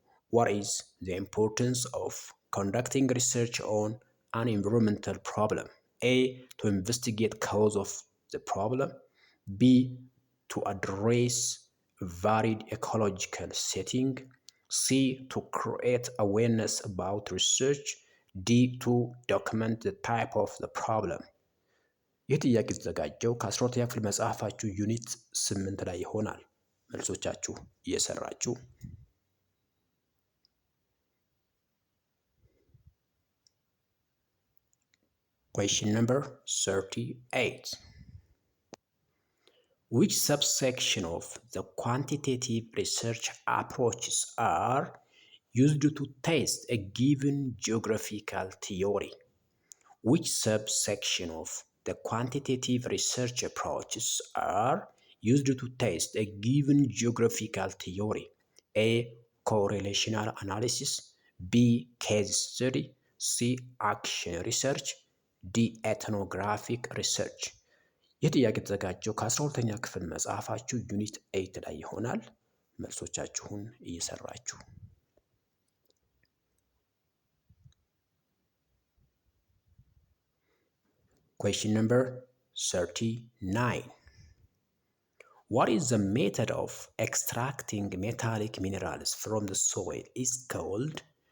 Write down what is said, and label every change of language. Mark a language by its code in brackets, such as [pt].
[en] What is the importance of conducting research on an environmental problem? A. To investigate cause of the problem. B. To address varied ecological setting. C. To create awareness about research. D. To document the type of the problem. [am] ይህ ጥያቄ የተዘጋጀው ከ12ኛ ክፍል መጽሐፋችሁ ዩኒት 8 ላይ ይሆናል። መልሶቻችሁ እየሰራችሁ [en] Question number 38. Which subsection of the quantitative research approaches are used to test a given geographical theory? Which subsection of the quantitative research approaches are used to test a given geographical theory? A. Correlational analysis. B. Case study. C. Action research. D. Ethnographic research. [am] ይህ ጥያቄ የተዘጋጀው ከ12ኛ ክፍል መጽሐፋችሁ ዩኒት 8 ላይ ይሆናል። መልሶቻችሁን እየሰራችሁ [en] Question number 39. What is the method of extracting metallic minerals from the soil is called